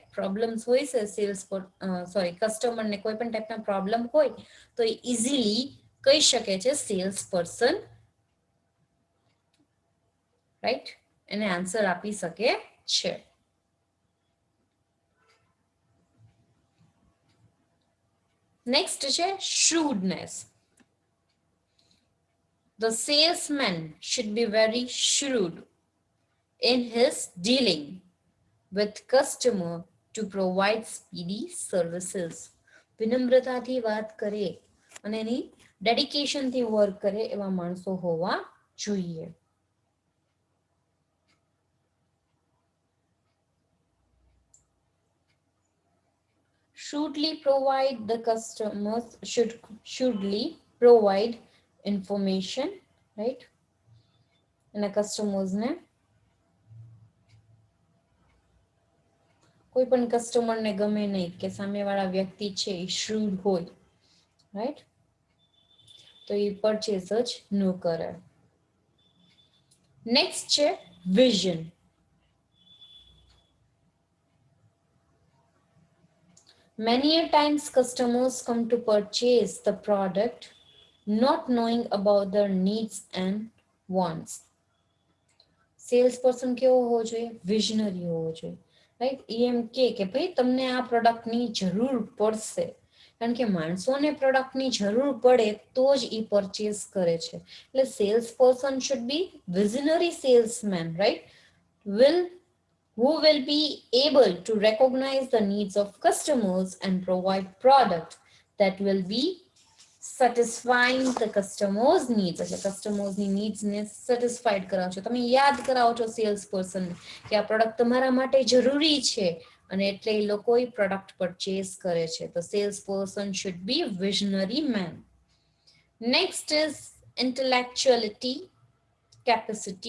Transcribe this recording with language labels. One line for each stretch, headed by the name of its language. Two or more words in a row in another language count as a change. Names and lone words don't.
Gujarati: પ્રોબ્લેમ્સ હોય છે સેલ્સ પર, સોરી, કસ્ટમરને કોઈ પણ ટાઈપના પ્રોબ્લેમ હોય તો એ ઇઝીલી કહી શકે છે
English: sales person,
Gujarati: રાઈટ? એને આન્સર આપી શકે છે. નેક્સ્ટ છે shrewdness.
English: The salesman should be very shrewd in his dealing with customer to provide speedy services.
Gujarati: વિનમ્રતાથી વાત કરે અને એની ડેડિકેશનથી વર્ક કરે એવા માણસો હોવા જોઈએ.
English: Should provide the customers should provide information, right?
Gujarati: એના customers ને કોઈ પણ કસ્ટમરને ગમે નહીં કે સામેવાળા વ્યક્તિ છે એ shrewd હોય, રાઈટ? તો એ પરચેસ જ ન કરે. નેક્સ્ટ છે વિઝન.
English: Many a times customers come to purchase the product not knowing about their needs and wants.
Gujarati: સેલ્સ પર્સન કેવો હોવો જોઈએ? વિઝનરી હોવો જોઈએ, રાઈટ? એમ કે ભાઈ તમને આ પ્રોડક્ટની જરૂર પડશે, કારણ કે માણસોને પ્રોડક્ટની જરૂર પડે તો જ એ પરચેસ કરે છે. એટલે
English: sales person should be visionary salesman,
Gujarati: રાઈટ?
English: Who will be able to recognize the needs of customers and provide product that will be satisfying the customers needs.
Gujarati: એટલે કસ્ટમર્સની નીડ્સને સેટિસ્ફાઈડ કરાવો છો, તમે યાદ કરાવો છો
English: sales person
Gujarati: કે આ પ્રોડક્ટ તમારા માટે જરૂરી છે અને એટલે એ લોકો એ પ્રોડક્ટ પરચેસ કરે છે. તો
English: sales person should be visionary man. next is intellectuality, capacity.